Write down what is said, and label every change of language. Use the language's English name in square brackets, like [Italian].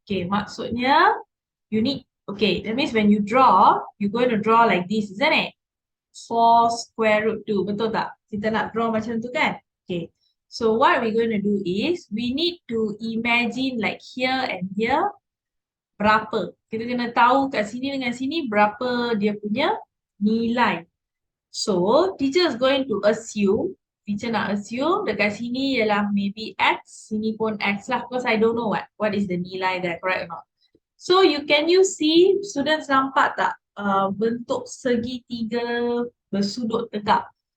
[English] Okay, maksudnya you need, okay, that means when you draw, you're going to draw like this, isn't it? [Malay] 4 square root 2. Betul tak? Kita nak draw macam tu kan? Okay. [English] So what we're going to do is, we need to imagine like here and here, berapa. [Malay] Kita kena tahu kat sini dengan sini berapa dia punya nilai. [English] So, teacher is going to assume, [Malay] teacher nak assume dekat sini ialah maybe X, sini pun X lah. [English] Because I don't know what is the nilai there, correct or not. [Malay] So, you see, students nampak tak bentuk segitiga bersudut tegak?